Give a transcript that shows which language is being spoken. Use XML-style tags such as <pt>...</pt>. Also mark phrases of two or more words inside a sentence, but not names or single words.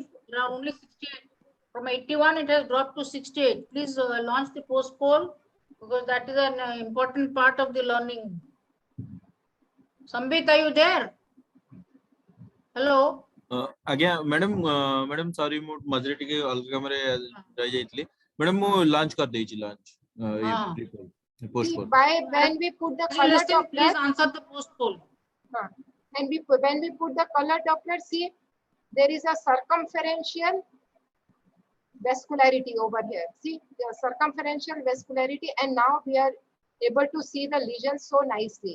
<en>There are only 68. From 81, it has dropped to 68. Please launch the post poll because that is an important part of the learning. Sambit, are you there? Hello. Again, madam, sorry,</en> <or>ମୁଁ ମଝିରେ ଟିକେ ଅଲଗା କାମରେ ରହି ଯାଇଥିଲି. Madam, ମୁଁ launch कर ଦେଇଛି launch.</or> <en>Post poll. When we put the color Doppler, please answer the post poll. And when we put the color Doppler, see, there is a circumferential vascularity over here. See, the circumferential vascularity, and now we are able to see the lesion so nicely.</en>